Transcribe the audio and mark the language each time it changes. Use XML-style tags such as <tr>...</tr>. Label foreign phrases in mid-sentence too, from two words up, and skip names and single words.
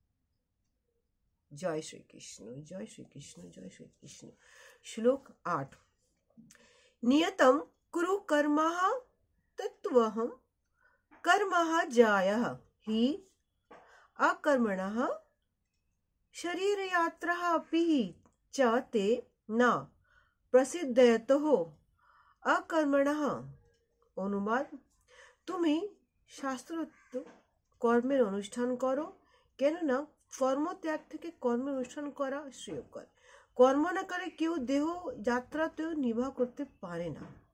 <bn>জয় শ্রীকৃষ্ণ, জয় শ্রীকৃষ্ণ, জয় শ্রীকৃষ্ণ।</bn> <sa>শ্লোক 8। নিয়তম কুরু কর্মঃ তত্ত্বহম কর্মঃ জায়ঃ হি অকর্মণঃ শরীরযাত্রাঃ अपि च ते न প্রসিদ্ধয়তঃ অকর্মণঃ।</sa> <bn>অনুবাদ, তুমি শাস্ত্রোক্ত কর্মের অনুষ্ঠান করো, কেননা কর্মত্যাগ থেকে কর্মের অনুষ্ঠান করা শ্রেয়কর। কর্ম না করে কেউ দেহ যাত্রাতেও নির্বাহ করতে পারে না।</bn>